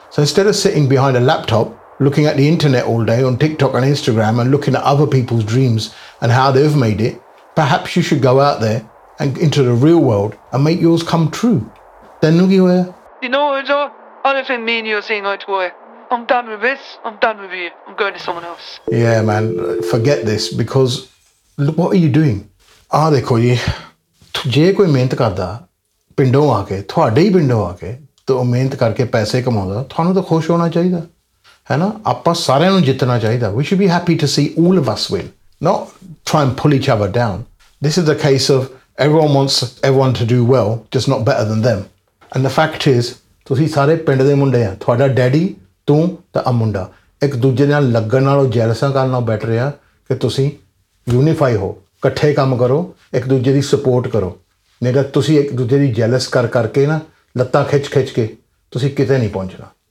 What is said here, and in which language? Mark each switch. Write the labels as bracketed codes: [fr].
[en] So instead of sitting behind a laptop, looking at the internet all day on TikTok and Instagram and looking at other people's dreams and how they've made it, perhaps you should go out there and into the real world and make yours come true. Then look you where? You know, I don't think me and you are seeing eye to eye. I'm done with this. I'm done with you. I'm going to someone else. Yeah, man. Forget this, because look, what are you doing? [pa] ਆਹ, ਦੇਖੋ ਜੀ, ਜੇ ਕੋਈ ਮਿਹਨਤ ਕਰਦਾ ਪਿੰਡੋਂ ਆਕੇ, ਤੁਹਾਡੇ ਹੀ ਪਿੰਡੋਂ ਆਕੇ, ਤੋ ਮਿਹਨਤ ਕਰਕੇ ਪੈਸੇ ਕਮਾਉਂਦਾ, ਤੁਹਾਨੂੰ ਤੋ ਖੁਸ਼ ਹੋਣਾ ਚਾਹੀਦਾ. [en] We should be happy to see all of us win, not try and pull each other down. This is a case of everyone wants everyone to do well, just not better than them. And the fact is, [pa] ਤੁਸੀਂ ਸਾਰੇ ਪਿੰਡ ਦੇ ਮੁੰਡੇ ਹਾ, ਤੁਹਾਡਾ daddy, ਤੂੰ ਤਾਂ ਆ ਮੁੰਡਾ, ਇੱਕ ਦੂਜੇ ਨਾਲ ਲੱਗਣ ਨਾਲ ਓਹ jealousy ਕਰਨ ਨਾਲ ਬੈਠ ਰਿਹਾ ਕੇ ਤੁਸੀਂ unify ਹੋ, ਇਕੱਠੇ ਕੰਮ ਕਰੋ, ਇੱਕ ਦੂਜੇ ਦੀ support ਕਰੋ. ਨੇਗਾ ਤੁਸੀਂ ਇੱਕ ਦੂਜੇ ਦੀ ਜੈਲਸ ਕਰ ਕਰਕੇ ਨਾ ਲੱਤਾਂ ਖਿੱਚ ਖਿੱਚ ਕੇ ਤੁਸੀਂ ਕਿਤੇ ਨਹੀਂ ਪਹੁੰਚਣਾ.